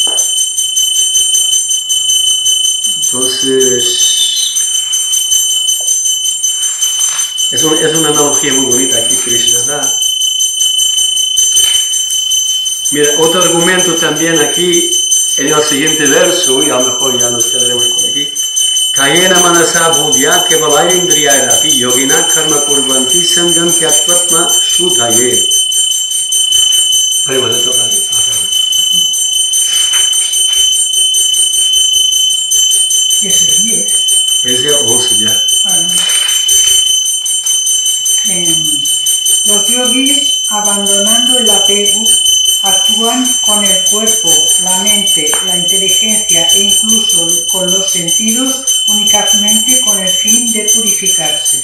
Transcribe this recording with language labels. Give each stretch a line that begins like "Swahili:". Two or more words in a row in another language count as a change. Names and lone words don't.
Spanish: Entonces, es una analogía muy bonita aquí Krishna da. Mira, otro argumento también aquí en el siguiente verso, y a lo mejor ya nos quedaremos por aquí.
Sanskrit: कायेन मनसा बुद्ध्या केवलैरिन्द्रियैरपि योगिनः कर्म कुर्वन्ति सङ्गं त्यक्त्वात्मशुद्धये.
Spanish: Prima de tocar. ¿Ese es 10? Es el 11 ya. Los yogis, abandonando el apego, actúan con el cuerpo, la mente, la inteligencia e incluso con los sentidos únicamente con el fin de purificarse.